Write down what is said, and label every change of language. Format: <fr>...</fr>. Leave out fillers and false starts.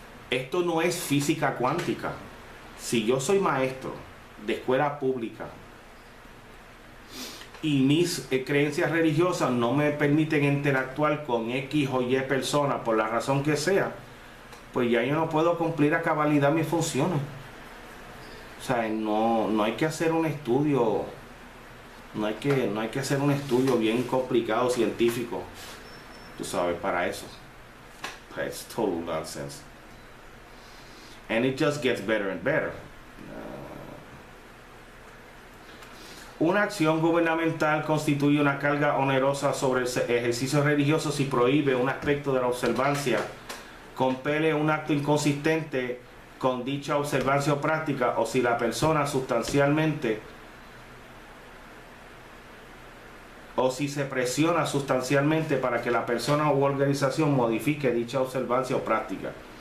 <es>Esto no es física cuántica. Si yo soy maestro de escuela pública y mis creencias religiosas no me permiten interactuar con X o Y personas por la razón que sea, pues ya yo no puedo cumplir a cabalidad mis funciones. O sea, no hay que hacer un estudio, no hay que hacer un estudio bien complicado, científico, tú sabes, para eso.</es> <en>It's total nonsense. And it just gets better and better.</en> <es>Una acción gubernamental constituye una carga onerosa sobre el ejercicio religioso si prohíbe un aspecto de la observancia, compele un acto inconsistente con dicha observancia o práctica, o si la persona sustancialmente o si se presiona sustancialmente para que la persona u organización modifique dicha observancia o práctica.</es>